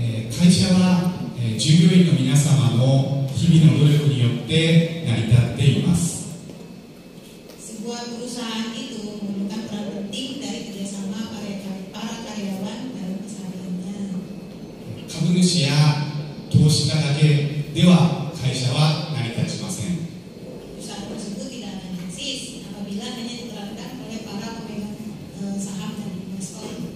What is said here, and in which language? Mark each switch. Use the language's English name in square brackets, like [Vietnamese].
[Japanese] 会社は、従業員の皆様の日々の努力によって成り立っています。 [Indonesian] Sebuah perusahaan itu memerlukan peran penting dari kerjasama para karyawan dalam kesehariannya. [Japanese] 株主や投資家だけでは会社は成り立ちません。 [Indonesian] Perusahaan tersebut tidak akan eksis apabila hanya diterapkan oleh para pemegang saham dan investor.